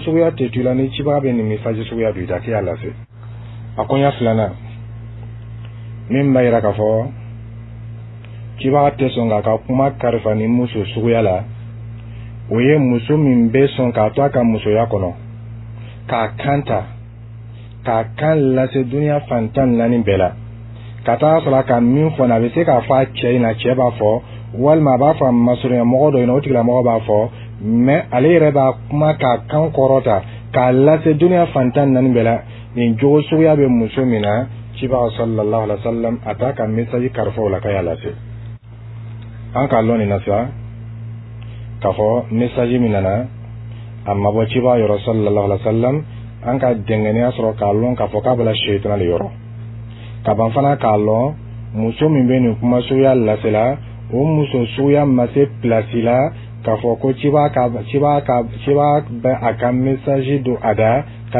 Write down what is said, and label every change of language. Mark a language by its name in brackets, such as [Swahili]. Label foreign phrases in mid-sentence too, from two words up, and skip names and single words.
[Bambara] suguya tɛ tu la ni cibaga be nin message suguya do i da k'i y'a lase a konya filanan min b'a yira k'a fɔ cibaga tɛ sɔn k'a ka kuma karifa ni muso suguya la o ye muso min bɛ sɔn k'a to a ka musoya kɔnɔ k'a kanta k'a kan lase duniya fantan naani bɛɛ la ka taa sɔrɔ a ka min fɔ a bɛ se k'a fɔ a cɛ in na cɛ b'a fɔ walima a b'a fɔ a masurunya mɔgɔ dɔ in na o tigilamɔgɔ b'a fɔ mais ale yɛrɛ b'a kuma k'a kan kɔrɔta k'a lase duniya fantan naani bɛɛ la nin jogo suguya bɛ muso min na cibaga [Arabic] صلى الله عليه وسلم [Bambara] a t'a ka message karifa o la k'a y'a lase an k'a lɔn nin na sa k'a fɔ message min nana a ma bɔ cibaga yɔrɔ sallallahu [Arabic] عليه وسلم [Bambara] an ka dɛngɛniya sɔrɔ k'a lɔn k'a fɔ k'a bɔla shaytan de yɔrɔ ka ban fana k'a lɔn muso min bɛ nin kuma suguya lasela o muso suguya ma se place la k'a fɔ ko cibaga bɛ a ka message don a da k'a